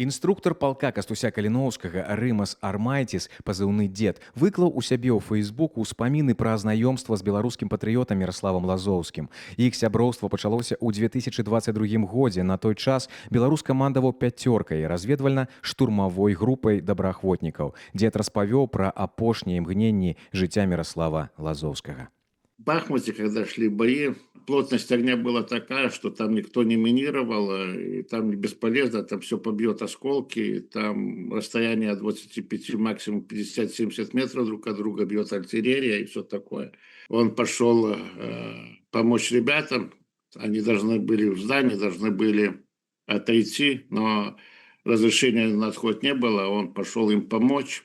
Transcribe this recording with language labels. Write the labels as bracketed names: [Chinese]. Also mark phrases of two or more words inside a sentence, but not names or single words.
[Belarusian] Інструктар палка Кастуся Каліноўскага Рымас Армайціс, пазыўны дзед, выклаў у сябе ў Фэйсбуку ўспаміны пра знаёмства з беларускім патрыётам Міраславам Лазоўскім. Іх сяброўства пачалося ў 2022 годзе. На той час беларус камандаваў пяцёркай разведвальна-штурмавой групай добраахвотнікаў. Дзед распавёў пра апошнія імгненні жыцця Міраслава Лазоўскага. [Russian] В Бахмуте, когда шли бои, плотность огня была такая, что там никто не минировал, и там бесполезно, там все побьет осколки, там расстояние от 25, максимум 50-70 метров друг от друга бьет артиллерия и все такое. Он пошел помочь ребятам, они должны были в здании, должны были отойти, но разрешения на отход не было, он пошел им помочь.